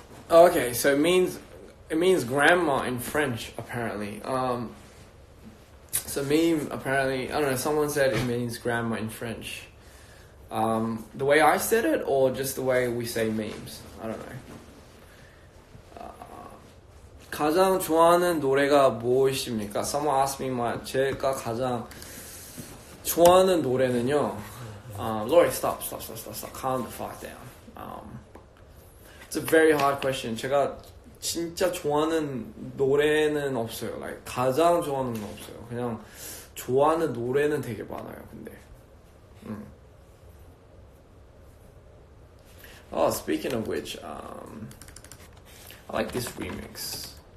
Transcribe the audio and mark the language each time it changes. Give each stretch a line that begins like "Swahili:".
English: Okay, so it means grandma in French apparently. So meme, apparently, I don't know, someone said it means grandma in French. The way I said it, or just the way we say memes? I don't know.
Korean: 가장 좋아하는 노래가 무엇입니까?
English: Someone asked me
Korean: 제가 가장 좋아하는 노래는요.
English: Lori, stop. Calm the fuck down. It's a very hard question.
Korean: 제가 진짜 좋아하는 노래는 없어요. Like, 가장 좋아하는 건 없어요. 그냥 좋아하는 노래는 되게 많아요. 근데
English: Oh, speaking of which, I like this remix.